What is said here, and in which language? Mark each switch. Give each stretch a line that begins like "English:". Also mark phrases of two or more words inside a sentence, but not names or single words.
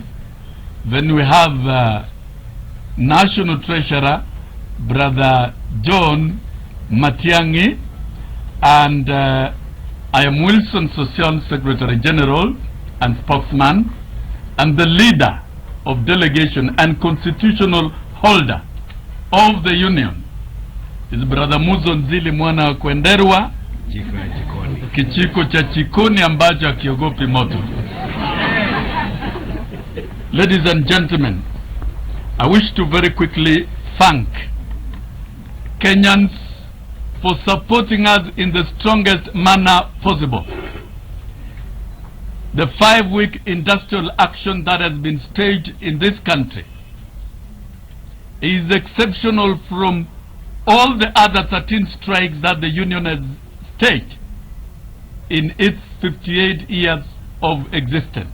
English: Then we have National Treasurer Brother John Matiangi, and I am Wilson Sossion, Secretary General and Spokesman, and the leader of delegation and constitutional holder of the union is Brother Muzo Nzili Mwana wa Kwenderwa,
Swahili: kichiko cha chikoni ambacho hakiogopi moto.
English: Ladies and gentlemen, I wish to very quickly thank Kenyans for supporting us in the strongest manner possible. The 5-week industrial action that has been staged in this country is exceptional from all the other 13 strikes that the union has staged in its 58 years of existence.